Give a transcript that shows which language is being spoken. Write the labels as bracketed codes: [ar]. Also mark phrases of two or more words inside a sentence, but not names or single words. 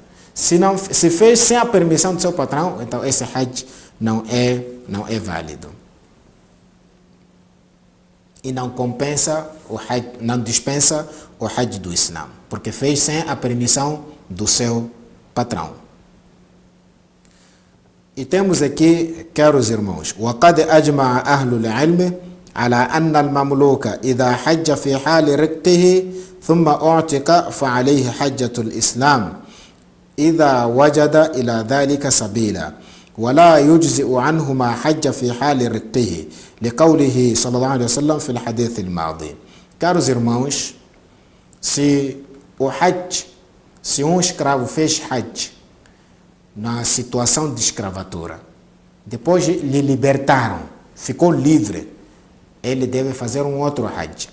[pt] Se fez sem a permissão do seu patrão, então esse Hajj não é válido. E não compensa o Hajj, não dispensa o Hajj do Islã, porque fez sem a permissão do seu patrão. E temos aqui, caros irmãos, [ar] وقد أجمع أهل العلم على أن المملوك إذا حج في حال رقه ثم أعتق فعليه حجة الإسلام إذا وجد إلى ذلك سبيلا ولا يجزئ عنه ما حج في حال رقه لقوله صلى الله عليه وسلم في الحديث الماضي. [pt] Caros irmãos, se um escravo fez Hajj na situação de escravatura, depois lhe libertaram, ficou livre, ele deve fazer um outro Hajj.